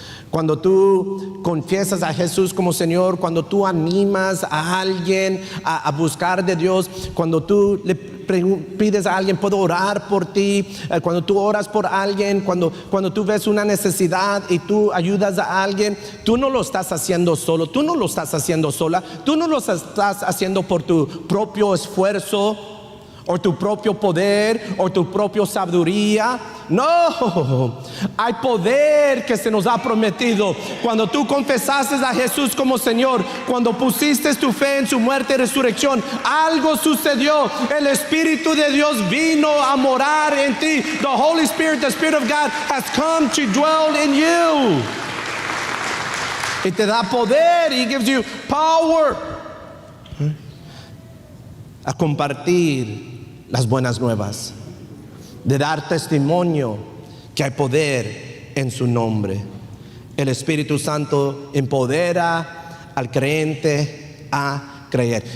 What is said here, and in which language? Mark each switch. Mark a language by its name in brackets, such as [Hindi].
[Spanish] Cuando tú confiesas a Jesús como Señor, cuando tú animas a alguien a buscar de Dios, cuando tú le pides a alguien, puedo orar por ti, cuando tú oras por alguien, cuando tú ves una necesidad y tú ayudas a alguien, tú no lo estás haciendo solo, tú no lo estás haciendo sola, tú no lo estás haciendo por tu propio esfuerzo o tu propio poder o tu propia sabiduría. No, hay poder que se nos ha prometido. Cuando tú confesaste a Jesús como Señor, cuando pusiste tu fe en su muerte y resurrección, algo sucedió. El Espíritu de Dios vino a morar en ti. [English] The Holy Spirit, the Spirit of God has come to dwell in you. [Spanish] Y te da poder. [English] He gives you power [Spanish] a compartir las buenas nuevas, de dar testimonio que hay poder en su nombre. El Espíritu Santo empodera al creyente a creer.